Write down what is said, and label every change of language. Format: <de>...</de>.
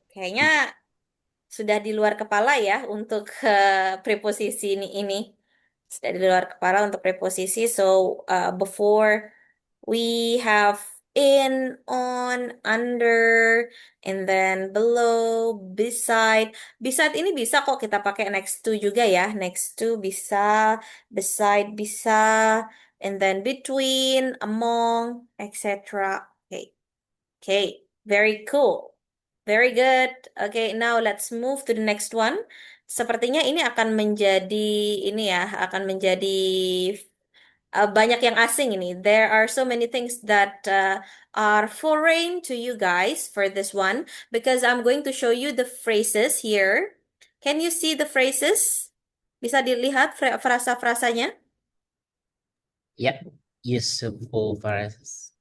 <id>Kayaknya sudah di luar kepala ya untuk preposisi ini. Sudah di luar kepala untuk preposisi.</id> <en>So before we have in, on, under, and then below, beside.</en> <id>Beside ini bisa kok kita pakai next to juga ya.</id> <en>Next to bisa, beside bisa, and then between, among, etc. Okay. Okay, very cool. Very good. Okay, now let's move to the next one.</en> <id>Sepertinya ini akan menjadi ini ya, akan menjadi banyak yang asing ini.</id> <en>There are so many things that are foreign to you guys for this one because I'm going to show you the phrases here. Can you see the phrases?</en> <id>Bisa dilihat frasa-frasanya?</id> <en>Yep. Useful phrases.</en>